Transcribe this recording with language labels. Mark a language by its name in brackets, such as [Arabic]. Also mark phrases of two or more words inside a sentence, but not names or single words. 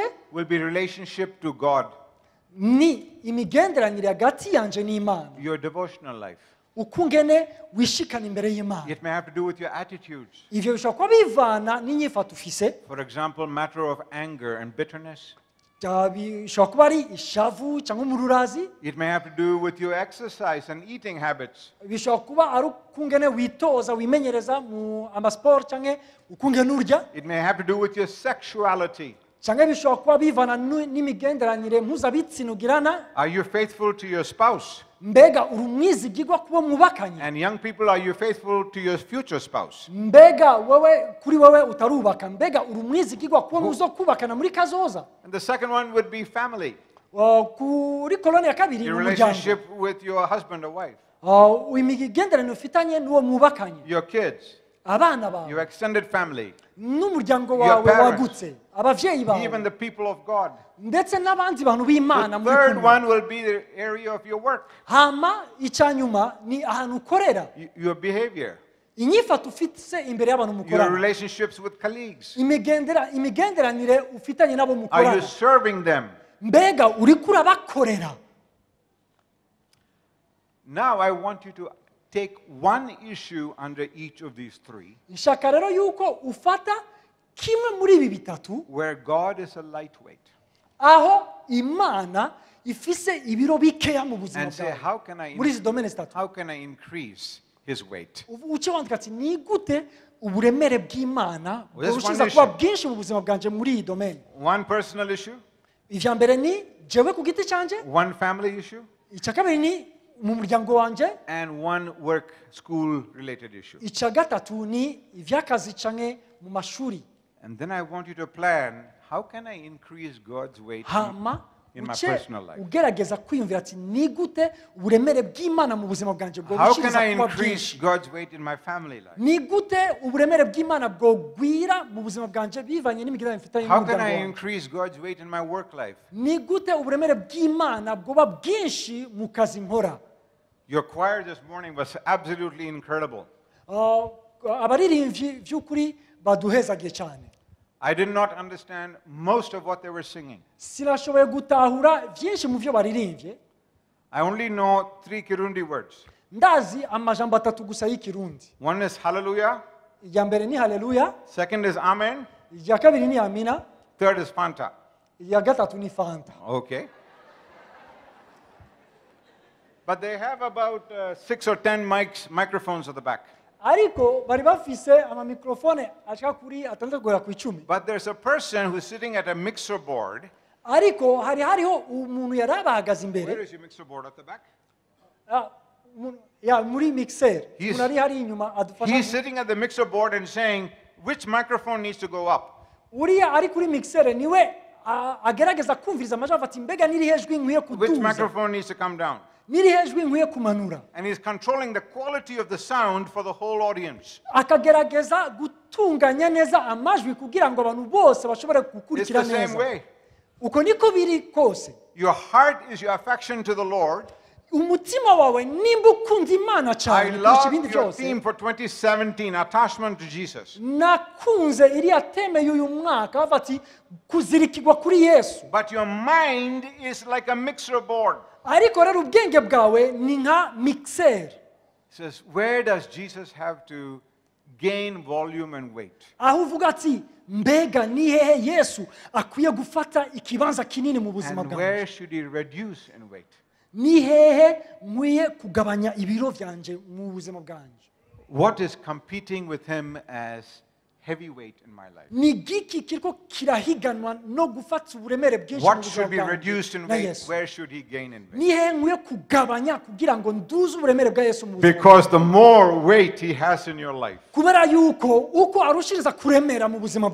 [English] will be relationship to God, [Rundi] ni imigenderanire hagati yanjye n'imana [English] your devotional life. [Rundi] uko ungene wishikana imbere y'imana [English] It may have to do with your attitudes. [Rundi] ivyo bishobora kuba bivana n'inyifato ufise [English] For example, matter of anger and bitterness. [Rundi] bishobora kuba ari ishavu cyangwa umururazi [English] It may have to do with your exercise and eating habits. [Rundi] bishobora kuba ari uko ungene witoza wimenyereza mu amasiporo cyangwa uko ungene urya [English] It may have to do with your sexuality. [Rundi] cyangwa bishobora kuba bivana n'imigenderanire mpuzabitsina ugirana [English] Are you faithful to your spouse? [Rundi] mbega uri umwizigirwa kuba mwubakanye [English] And young people, are you faithful to your future spouse? [Rundi] mbega wowe kuri wowe utarubaka mbega uri umwizigirwa kuba muzo kubakana muri kazoza [English] And the second one would be family. [Rundi] kuri koloni ya kabiri [English] Your [Rundi] ni umuryango [English] relationship with your husband or wife. [Rundi] imigenderanire ufitanye n'uwo mwubakanye [English] Your kids. [Rundi] abana bawe [English] Your extended family. [Rundi] n'umuryango [English] Your [Rundi] wawe [English] parents. [Rundi] wagutse abavyeyi [English] Even [Rundi] bawe [English] the people of God. [Rundi] ndetse n'abandi bantu b'imana [English] The [Rundi] muri [English] third [Rundi] kumwe [English] one will be the area of your work. [Rundi] hama icyanyuma ni ahantu ukorera [English] Your behavior. [Rundi] inyifato ufite imbere y'abantu [English] Your [Rundi] mukorana [English] relationships with colleagues. [Rundi] imigenderanire ufitanye n'abo [English] Are you [Rundi] mukorana [English] serving them? [Rundi] mbega uriko urabakorera [English] Now I want you to take one issue under each of these three [Rundi] nshaka rero yuko ufata kimwe muri ibi bitatu [English] where God is a lightweight. [Rundi] aho imana ifise ibiro bikeya mu buzima [English] And say, [Rundi] bwawe [English] how can I, [Rundi] muri izi domene zitatu [English] how can I increase his weight? [Rundi] uce wandika ati ni gute uburemere bw'imana [English] Well, that's [Rundi] burushiza [English] one [Rundi] kuba [English] issue. [Rundi] bwinshi mu buzima bwanje muri iyi domene [English] One personal issue, [Rundi] ivya mbere ni jewe ku giti canje [English] one family issue, [Rundi] icya kabiri ni mu muryango wanje [English] and one work school related issue. [Rundi] icya gatatu ni ivy'akazi canke mu mashuri [English] And then I want you to plan, how can I increase God's weight [Rundi] hama [English] in my [Rundi] uce [English] personal life? [Rundi] ugerageza kwiyumvira ati ni gute uburemere bw'imana mu buzima bwanje bwo [English] How can [Rundi] bushiriza [English] I [Rundi] kuba [English] increase [Rundi] bwinshi [English] God's weight in my family life? [Rundi] ni gute uburemere bw'imana bwogwira mu buzima bwanje bivanye n'imigenzo mfitanye [English] How can [Rundi] n'umuryango [English] I [Rundi] wanjye [English] increase God's weight in my work life? [Rundi] ni gute uburemere bw'imana bwoba bwinshi mu kazi nkora [English] Your choir this morning was absolutely incredible. [Rundi] abaririmbyi by'ukuri baduhezagiye cyane [English] I did not understand most of what they were singing. [Rundi] sinashoboye gutahura byinshi mu byo baririmbye [English] I only know 3 Kirundi words. [Rundi] ndazi amajambo atatu gusa y'ikirundi [English] One is hallelujah, [Rundi] irya mbere ni haleluya [English] second is amen, [Rundi] irya kabiri ni amina [English] third is Fanta. [Rundi] irya gatatu ni fanta [English] Okay. But they have about 6 or 10 microphones at the back. [Rundi] ariko bari bafise amamikrofone ashika kuri atandatu kugera ku 10 [English] But there's a person who's sitting at a mixer board. [Rundi] ariko hariho umuntu yari abahagaze [English] Where [Rundi] imbere [English] is your mixer board at the back? [Rundi] muri mixer [English] He's- [Rundi] umuntu ari hari inyuma [English] He's [Rundi] adufasha [English] sitting at the mixer board and saying, which microphone needs to go up? [Rundi] uriya ari kuri mixer niwe agerageza kumviriza amajwi ati mbega niri hejwi nkwiye [English] Which [Rundi] kuduza [English] microphone needs to come down? [Rundi] niri hejwi nkwiye kumanura [English] And he's controlling the quality of the sound for the whole audience. [Rundi] akagerageza gutunganya neza amajwi kugira ngo abantu bose bashobore [English] It's [Rundi] gukurikira [English] the same [Rundi] neza [English] way. [Rundi] uko niko biri kose [English] Your heart is your affection to the Lord. [Rundi] umutima wawe nimba ukunda imana [English] I [Rundi] cyane kurusha [English] love [Rundi] ibindi [English] your [Rundi] byose [English] theme for 2017, attachment to Jesus. [Rundi] nakunze iriya teme y'uyu mwaka bavuga ati kuzirikirwa kuri yesu [English] But your mind is like a mixer board. [Rundi] ariko rero ubwenge bwawe ni nka mixer [English] It says, where does Jesus have to gain volume and weight? [Rundi] aho uvuga ati mbega ni hehe yesu akwiye gufata ikibanza kinini mu buzima [English] And [Rundi] bwanjye [English] where should he reduce in weight? [Rundi] ni hehe nkwiye kugabanya ibiro byanje mu buzima bwanjye [English] What is competing with him as heavyweight in my life? [Rundi] ni giki kiriko kirahiganwa no gufata uburemere bwinshi mu [English] What [Rundi] buzima [English] should be [Rundi] bwanjye [English] reduced in [Rundi] na [English] weight? [Rundi] yesu [English] Where should he gain in weight? [Rundi] ni hehe nkwiye kugabanya kugira ngo nduze uburemere bwa yesu mu buzima [English] Because the more weight he has in your life, [Rundi] kubera yuko uko arushiriza kuremera mu buzima